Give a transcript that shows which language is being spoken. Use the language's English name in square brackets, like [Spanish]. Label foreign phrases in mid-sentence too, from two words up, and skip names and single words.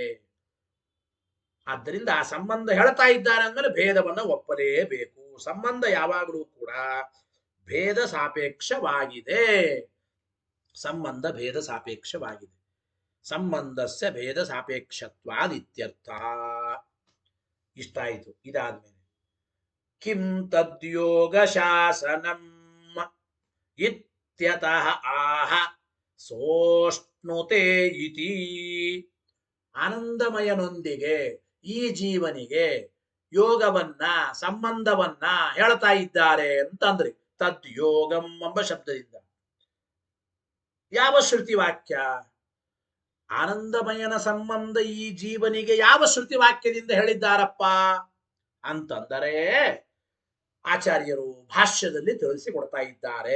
[Kannada] ಆದ್ದರಿಂದ ಆ ಸಂಬಂಧ ಹೇಳ್ತಾ ಇದ್ದಾರೆ ಅಂದ್ಮೇಲೆ ಭೇದವನ್ನು ಒಪ್ಪಲೇಬೇಕು. ಸಂಬಂಧ ಯಾವಾಗಲೂ ಕೂಡ ಭೇದ ಸಾಪೇಕ್ಷವಾಗಿದೆ. ಸಂಬಂಧ ಭೇದ ಸಾಪೇಕ್ಷವಾಗಿದೆ. [Sanskrit] ಸಂಬಂಧಸ್ಯ ಭೇದ ಸಾಪೇಕ್ಷತ್ವಾದಿತ್ಯರ್ಥ. [Kannada] ಇಷ್ಟಾಯಿತು. [Sanskrit] ಇದಾದ್ಮೇಲೆ ಕಿಂ ತದ್ಯೋಗ ಶಾಸನಂ ಇತ್ಯತಃ ಆಹ ಸೋಷ್ಣುತೆ ಇತಿ. [Kannada] ಆನಂದಮಯನೊಂದಿಗೆ ಈ ಜೀವನಿಗೆ ಯೋಗವನ್ನ ಸಂಬಂಧವನ್ನ ಹೇಳ್ತಾ ಇದ್ದಾರೆ ಅಂತಂದ್ರಿ. ತದ್ಯೋಗಂ ಎಂಬ ಶಬ್ದದಿಂದ ಯಾವ ಶ್ರುತಿ ವಾಕ್ಯ? ಆನಂದಮಯನ ಸಂಬಂಧ ಈ ಜೀವನಿಗೆ ಯಾವ ಶ್ರುತಿ ವಾಕ್ಯದಿಂದ ಹೇಳಿದ್ದಾರಪ್ಪ ಅಂತಂದರೆ ಆಚಾರ್ಯರು ಭಾಷ್ಯದಲ್ಲಿ ತಿಳಿಸಿಕೊಡ್ತಾ ಇದ್ದಾರೆ.